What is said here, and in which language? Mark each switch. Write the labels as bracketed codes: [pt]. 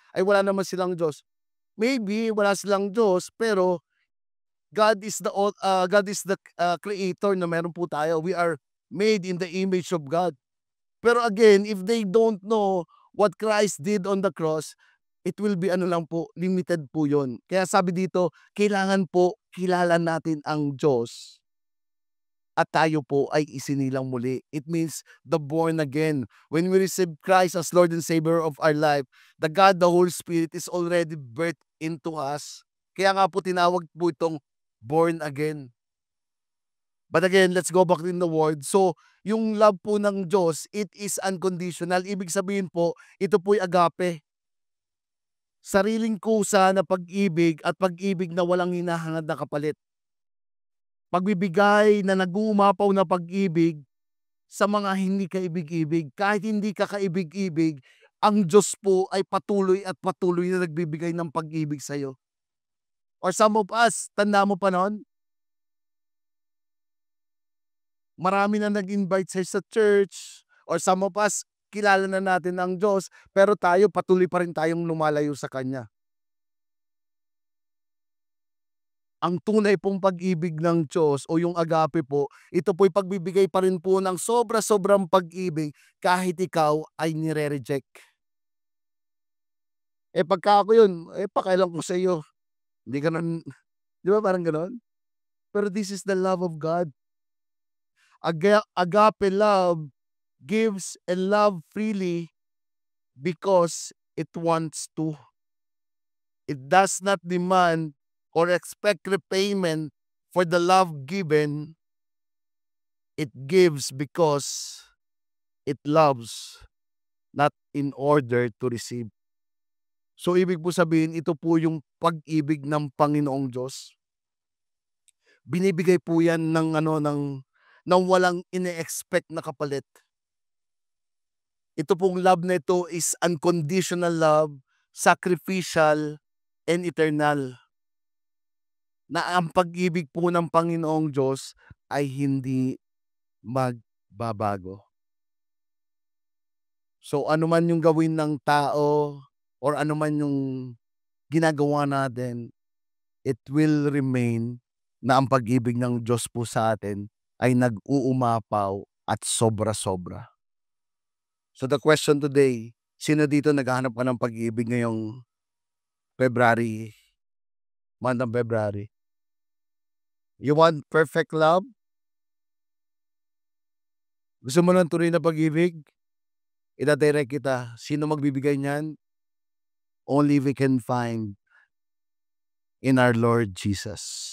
[tl] Ay wala naman silang Diyos. Maybe wala silang Diyos pero [en] God is the creator [tl] na meron po tayo. [en] We are made in the image of God. Pero again, if they don't know what Christ did on the cross, it will be limited po yun. [tl] Kaya sabi dito, kailangan po kilala natin ang Diyos at tayo po ay isinilang muli. [en] It means the born again. When we receive Christ as Lord and Savior of our life, the God, the Holy Spirit is already birthed into us. [tl] Kaya nga po tinawag po itong born again. [en] But again, let's go back in the word. So, yung love [tl] po ng Diyos, [en] it is unconditional. [tl] Ibig sabihin po, ito po'y agape. Sariling kusa na pag-ibig at pag-ibig na walang hinahangad na kapalit. Pagbibigay na nag-uumapaw na pag-ibig sa mga hindi kaibig-ibig. Kahit hindi ka kaibig-ibig, ang Diyos po ay patuloy at patuloy na nagbibigay ng pag-ibig sa iyo. [en] Or some of us, [tl] tanda mo pa noon? Marami na nag-invite sa church. [en] Or some of us, [tl] kilala na natin ang Diyos, pero tayo patuloy pa rin tayong lumalayo sa Kanya. ang tunay pong pag-ibig ng Diyos o yung agape po, ito po'y pagbibigay pa rin po ng sobra-sobrang pag-ibig kahit ikaw ay nire-reject. Pagka ako yun, pakialam ko sa'yo, hindi ka nan 'di ba parang gano'n? [en] Pero this is the love of God. Agape love gives and love freely because it wants to. It does not demand or expect repayment for the love given. It gives because it loves, not in order to receive. [tl] So, ibig po sabihin, ito po yung pag-ibig ng Panginoong Diyos. Binibigay po yan ng ng walang ine-expect na kapalit. Ito pong [en] love na ito is unconditional love, sacrificial, and eternal. [tl] Na ang pag-ibig po ng Panginoong Diyos ay hindi magbabago. So, ano man yung gawin ng tao or ano man yung ginagawa natin, [en] it will remain [tl] na ang pag-ibig ng Diyos po sa atin ay nag-uumapaw at sobra-sobra. [en] So the question today, [tl] sino dito naghahanap ka ng pag-ibig ngayong February, month of February? [en] You want perfect love? [tl] Gusto mo ng tunay na pag-ibig? Ida-direct kita. Sino magbibigay niyan? [en] Only we can find in our Lord Jesus.